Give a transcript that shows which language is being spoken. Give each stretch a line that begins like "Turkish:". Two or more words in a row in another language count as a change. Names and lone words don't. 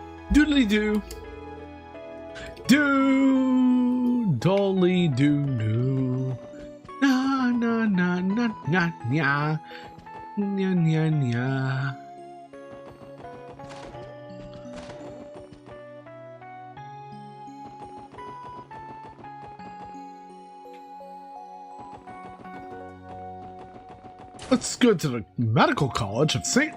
English: Doodly doo. Do dolly doo doo. Na na na na na nya. Nya nya nya. Let's go to the Medical College of St.